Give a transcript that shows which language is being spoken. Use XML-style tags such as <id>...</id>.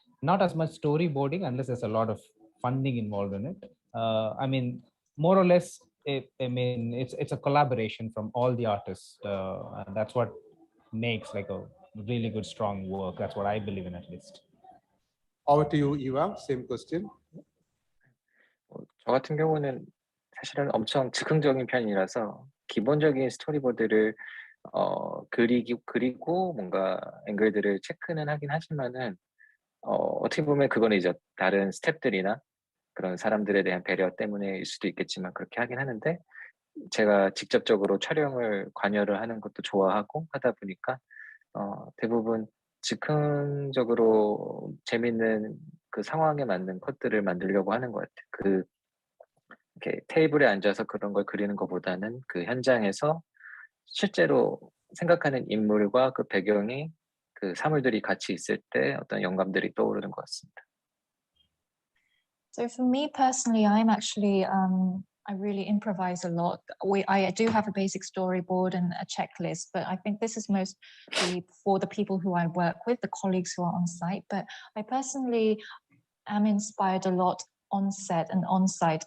<en>Not as much storyboarding unless there's a lot of funding involved in it. I mean, more or less, it's a collaboration from all the artists. And that's what makes like a really good, strong work. That's what I believe in, at least. Over to you, Eva. Same question.</en> <ko>저 같은 경우는 사실은 엄청 즉흥적인 편이라서 기본적인 스토리보드를 그리고 뭔가 앵글들을 체크는 하긴 하지만은 어떻게 보면 그거는 이제 다른 스태프들이나 그런 사람들에 대한 배려 때문에일 수도 있겠지만 그렇게 하긴 하는데 제가 직접적으로 촬영을 관여를 하는 것도 좋아하고 하다 보니까 대부분 즉흥적으로 재밌는 그 상황에 맞는 컷들을 만들려고 하는 것 같아요. 이렇게 테이블에 앉아서 그런 걸 그리는 것보다는 그 현장에서 실제로 생각하는 인물과 그 배경이 그 사물들이 같이 있을 때 어떤 영감들이 떠오르는 것 같습니다.</ko> <en>So for me personally, I'm actually, I really improvise a lot. I do have a basic storyboard and a checklist, but I think this is mostly for the people who I work with, the colleagues who are on site. But I personally am inspired a lot on set and on site.</en>